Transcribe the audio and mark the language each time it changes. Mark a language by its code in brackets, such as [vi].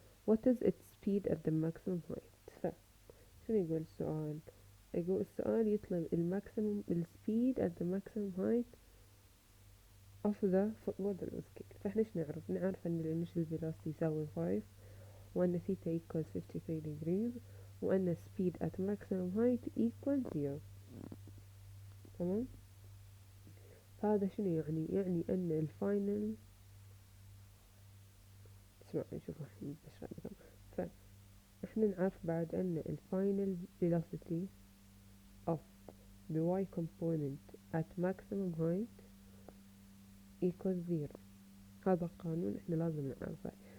[en] What is its speed at the maximum height؟ [ar] شنو يقول السؤال؟ يقول السؤال يطلب الماكسيموم السبيد [en] at the maximum height of the football that was kicked. [ar] فاحنا ايش نعرف ان الانيشال velocity يساوي 5 وان [en] theta equals 53 degrees [ar] وان [en] speed at maximum height equals 0. [ar] تمام. فهذا شنو يعني ان الفاينل اسمع نشوف الحين بشرح لكم. فاحنا نعرف بعد ان الفاينل [en] velocity of the y component at maximum height equals 0. [ar] هذا قانون احنا لازم نعرفه.